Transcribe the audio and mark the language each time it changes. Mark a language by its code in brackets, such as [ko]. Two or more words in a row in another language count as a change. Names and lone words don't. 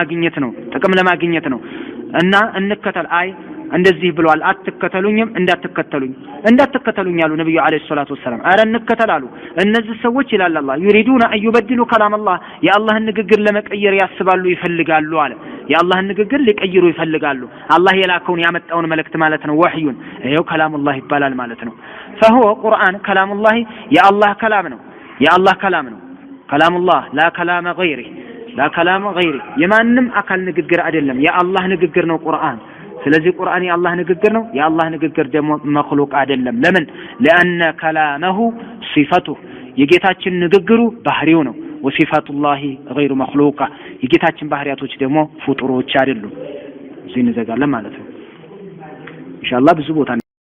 [am] ለማግኘት ነው። እና እንከተል አይ እንደዚህ ብለዋል አትከተሉኝም እንዳትከተሉኝ ያሉ ነብዩ [ar] عليه الصلاة والسلام። [am] አረ እንከተላሉ እነዚህ ሰዎች ይላል አላህ [ar] يريدون ان يبدلوا كلام الله [am] የአላህን ንግግር ለመቀየር ያስባሉ ይፈልጋሉ አለ። የአላህን ንግግር ሊቀይሩ ይፈልጋሉ አላህ የላከውን ያመጣውን መልእክት ማለት ነው። ወህዩን ይሄው [ar] كلام الله [am] ይባላል ማለት ነው። [ar] فهو قرآن كلام الله [am] የአላህ ከላም ነው። [ar] كلام الله لا كلام غيره لا كلام غيره [am] የማንም አካል ንግግር አይደለም የአላህ ንግግር ነው ቁርአን። ስለዚህ ቁርአን የአላህ ንግግር ነው። የአላህ ንግግር ደግሞ መخلوቅ አይደለም። ለምን? [ar] لأن كلامه صفته [am] የጌታችን ንግግሩ ባህሪው ነው። [ar] وصفات الله غير مخلوقة [am] የጌታችን ባህሪያቶች ደግሞ ፍጡሮች አይደሉም። እዚህ እንዘጋለን ማለት ነው። ኢንሻአላህ ብዙ ቦታ